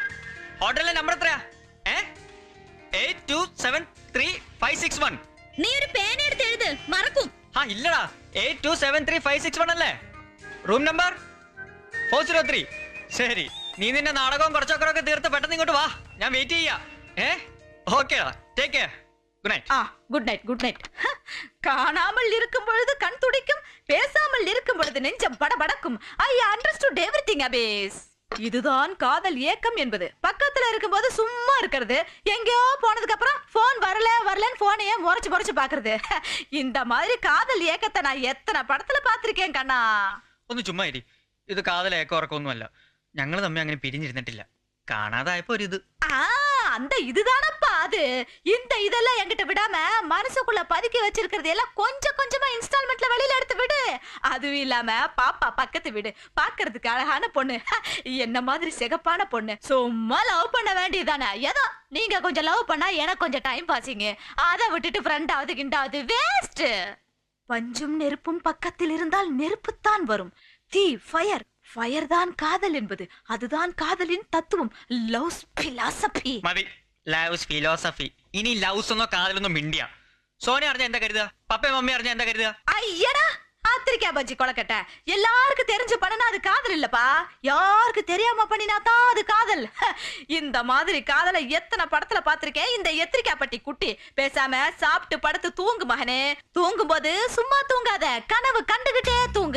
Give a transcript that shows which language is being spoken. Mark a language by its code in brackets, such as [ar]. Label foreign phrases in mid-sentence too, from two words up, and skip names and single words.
[ml] ഹോട്ടലിലെ നമ്പർ എത്രയാ? 827356 നീ ഒരു പേന എടുത്ത് എഴുത്, മറക്കും. ഇല്ലടാ, 827356 അല്ലേ റൂം നമ്പർ? 403. ശരി, നീ നിന്റെ നാടകവും കുറച്ചൊക്കെ തീർത്ത് പെട്ടെന്ന് ഇങ്ങോട്ട് വാ, ഞാൻ വെയിറ്റ് ചെയ്യാ. [en] Okay, take care. Good night. Good night good night. [ta] காணாமல் இருக்கும் பொழுது கண் துடிக்கும், பேசாமல் இருக்கும் பொழுது நெஞ்சம் படபடக்கும். [en] I understood everything [ta] அபேஸ். இதுதான் காதல் ஏக்கம் என்பது. பக்கத்துல இருக்கும்போது சும்மா இருக்கிறது, எங்கேயோ போனதுக்கு அப்புறம் போன் வரலன்னு போனையே முறைச்சு பாக்குறது. இந்த மாதிரி காதல் ஏக்கத்தை நான் எத்தனை படத்துல பாத்திருக்கேன் கண்ணா. [ml] ഒന്ന് ചുമ്മാ ഇരി. ഇത് [ta] காதல் ஏக்கம் [ml] ഉറക്കമൊന്നുമല്ല. ഞങ്ങൾ തമ്മിൽ അങ്ങനെ പിരിഞ്ഞിരുന്നിട്ടില്ല. കാണാതായപ്പോ ഒരു ഇത്. [ta] அந்த இதுதானப்பா அது. இந்த இதெல்லாம் என்கிட்ட விடாம மனசுக்குள்ள பதுக்கி வச்சிருக்கிறது எல்லாம் கொஞ்சம் கொஞ்சமா இன்ஸ்டால்மெண்ட்ல வெளியில எடுத்து விடு. அதுவும் இல்லாம பாப்பா பக்கத்து வீடு, பாக்குறதுக்கு அழகான பொண்ணு, என்ன மாதிரி சிகப்பான பொண்ணு. சும்மா லவ் பண்ண வேண்டியதானே. ஏதோ நீங்க கொஞ்சம் லவ் பண்ணா எனக்கு கொஞ்சம் [en] time passing. [ta] அதை விட்டுட்டு ஃப்ரெண்டாவது கிண்டாவது வேஸ்ட். பஞ்சும் நெருப்பும் பக்கத்தில் இருந்தால் நெருப்புத்தான் வரும். தீ ஃபயர், ஃபயர் தான் காதல் என்னது. அதுதான் காதலின் தத்துவம். [en] Love's philosophy. [ml] മതി, [en] love's philosophy. [ml] ഇനി ലവ്സ് ഒന്നോ കാതലൊന്നും മിണ്ടിയ സോന അറിഞ്ഞ എന്താ കരുതുക? പപ്പയും മമ്മി അറിഞ്ഞ എന്താ കരുതുക? [ta] ஐயடா ஆத்திரிக்கா பஜ்ஜி கொலக்கட்ட. எல்லாருக்கும் தெரிஞ்சு பண்ணனா அது காதல் இல்லப்பா. யாருக்கு தெரியாம பண்ணினாதான் அது காதல். இந்த மாதிரி காதலை எத்தனை படத்துல பாத்திருக்கேன். இந்த எத்திரிக்கா பட்டி குட்டி பேசாம சாப்பிட்டு படுத்து தூங்கு மகனே. தூங்கும் போது சும்மா தூங்காத, கனவு கண்டுகிட்டே தூங்கு.